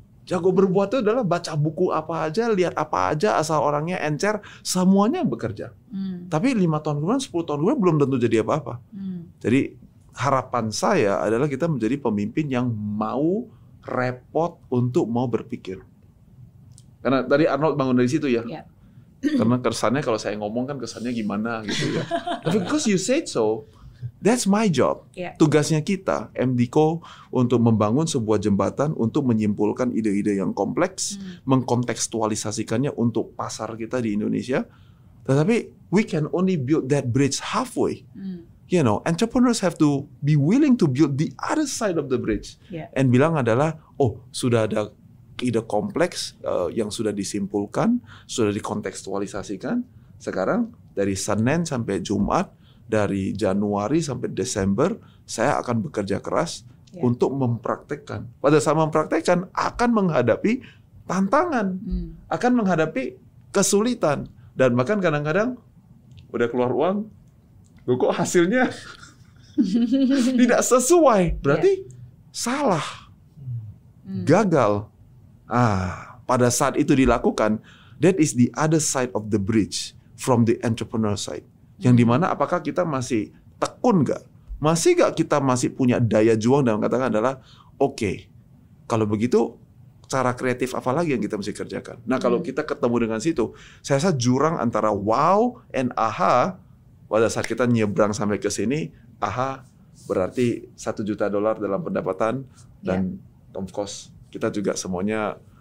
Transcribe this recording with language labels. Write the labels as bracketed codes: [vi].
[id] Jago berbuat itu adalah baca buku apa aja, lihat apa aja, asal orangnya encer, semuanya bekerja. Tapi 5 tahun kemudian, 10 tahun kemudian belum tentu jadi apa-apa. Jadi harapan saya adalah kita menjadi pemimpin yang mau repot untuk mau berpikir. Karena tadi Arnold bangun dari situ ya. Karena kesannya kalau saya ngomong kan kesannya gimana gitu ya. Tapi [en] because you said so, that's my job. [id] Tugasnya kita, MDCO, untuk membangun sebuah jembatan untuk menyimpulkan ide-ide yang kompleks, mengkontekstualisasikannya untuk pasar kita di Indonesia. Tetapi [en] we can only build that bridge halfway. You know, entrepreneurs have to be willing to build the other side of the bridge. [id] And bilang adalah, sudah ada ide kompleks yang sudah disimpulkan, sudah dikontekstualisasikan. Sekarang dari Senin sampai Jumat, dari Januari sampai Desember, saya akan bekerja keras untuk mempraktekkan. Pada saat mempraktekkan, akan menghadapi tantangan, akan menghadapi kesulitan. Dan bahkan kadang-kadang udah keluar uang, kok hasilnya tidak sesuai. Berarti salah, gagal. Pada saat itu dilakukan, [en] that is the other side of the bridge from the entrepreneur side. [id] Yang dimana apakah kita masih tekun nggak? Masih nggak kita masih punya daya juang dan katakan adalah oke, kalau begitu cara kreatif apa lagi yang kita mesti kerjakan? Nah kalau kita ketemu dengan situ, saya rasa jurang antara wow and aha, pada saat kita nyebrang sampai ke sini, aha berarti $1 juta dalam pendapatan dan of course kita juga semuanya